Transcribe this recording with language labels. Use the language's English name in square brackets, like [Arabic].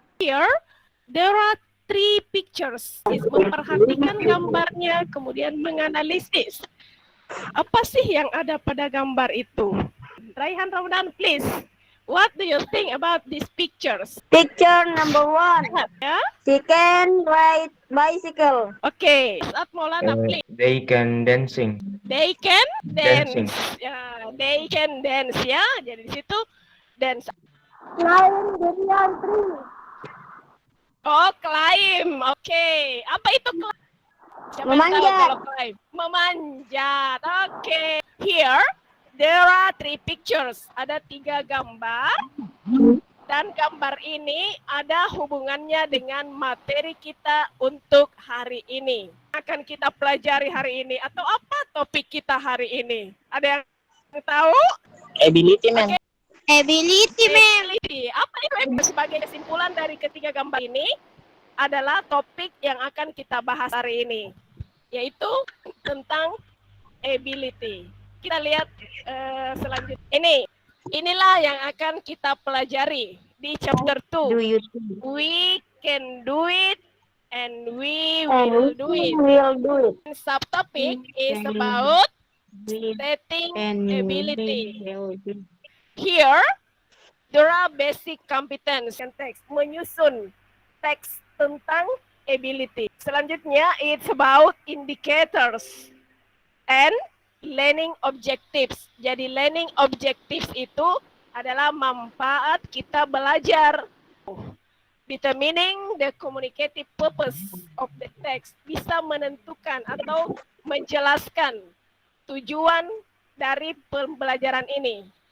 [English] Here there are 3 pictures. [Indonesian] Memperhatikan gambarnya, kemudian menganalisis. Apa sih yang ada pada gambar itu? [English] Raihan Ramadan, please. What do you think about these pictures? Picture number 1. [Indonesian] Ya? [English] She can ride bicycle. Okay. Saat Maulana, please. They can dancing. They can Dancing. dance. [Indonesian] Ya, [English] they can dance ya. [Indonesian] Jadi di situ [English] dance. Climb durian tree. [Indonesian] Oh, climb. Okay. Apa itu climb? Siapa yang tahu Memanjat. kalau climb? Memanjat. Okay. [English] Here there are 3 pictures. [Indonesian] Ada 3 gambar. Dan gambar ini ada hubungannya dengan materi kita untuk hari ini. Akan kita pelajari hari ini. Atau apa topik kita hari ini? Ada yang tahu? [English] Ability, ma'am. Okay. Ability, ma'am. Ability. [Indonesian] Apa itu sebagai kesimpulan dari ketiga gambar ini adalah topik yang akan kita bahas hari ini, yaitu tentang ability. Kita lihat selanjutnya. Inilah yang akan kita pelajari di chapter 2. [English] We can do it and we will do it. Subtopic is about stating ability. Here, there are basic competence and text. [Indonesian] Menyusun teks tentang ability. Selanjutnya, [English] it's about indicators and learning objectives. [Indonesian] Jadi, learning objectives itu adalah manfaat kita belajar. [English] Determining the communicative purpose of the text. [Indonesian] Bisa menentukan atau menjelaskan tujuan dari pembelajaran ini.